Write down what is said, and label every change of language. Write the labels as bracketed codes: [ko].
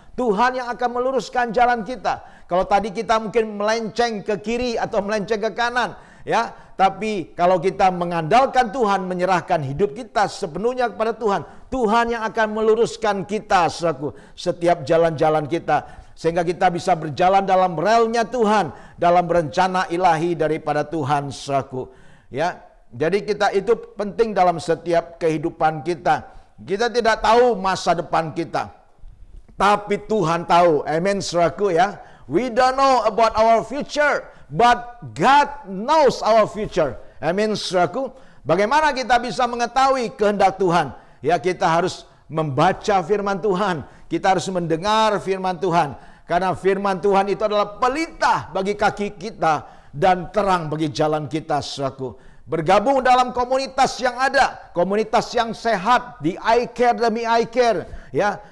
[id] Tuhan yang akan meluruskan jalan kita. Kalau tadi kita mungkin melenceng ke kiri atau melenceng ke kanan, ya, tapi kalau kita mengandalkan Tuhan, menyerahkan hidup kita sepenuhnya kepada Tuhan, Tuhan yang akan meluruskan kita, saudaraku, setiap jalan-jalan kita, sehingga kita bisa berjalan dalam relnya Tuhan, dalam rencana ilahi daripada Tuhan, saudaraku. Ya, jadi kita itu penting dalam setiap kehidupan kita. Kita tidak tahu masa depan kita, tapi Tuhan tahu. Amen, saudaraku ya. [en] We don't know about our future, but God knows our future. [id] Amen, saudaraku. Bagaimana kita bisa mengetahui kehendak Tuhan? Ya, kita harus membaca firman Tuhan. Kita harus mendengar firman Tuhan. Karena firman Tuhan itu adalah pelita bagi kaki kita dan terang bagi jalan kita, saudaraku. Bergabung dalam komunitas yang ada, komunitas yang sehat, di iCare demi iCare, ya.